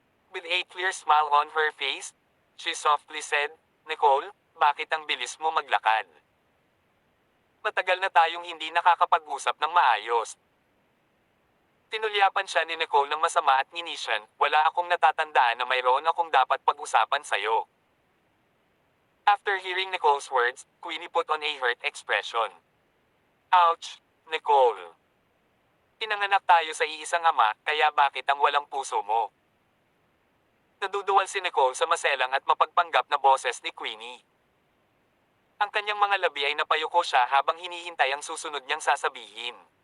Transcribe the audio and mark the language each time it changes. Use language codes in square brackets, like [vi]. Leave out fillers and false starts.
[en] With a clear smile on her face, she softly said, [tl] Nicole, bakit ang bilis mo maglakad? Matagal na tayong hindi nakakapag-usap ng maayos. Tinulyapan siya ni Nicole ng masama at nginisyan, wala akong natatandaan na mayroon akong dapat pag-usapan sa'yo. [en] After hearing Nicole's words, Queenie put on a hurt expression. Ouch, Nicole. [tl] Pinanganak tayo sa iisang ama, kaya bakit ang walang puso mo? Naduduwal si Nicole sa maselang at mapagpanggap na boses ni Queenie. Ang kanyang mga labi ay napayuko siya habang hinihintay ang susunod niyang sasabihin.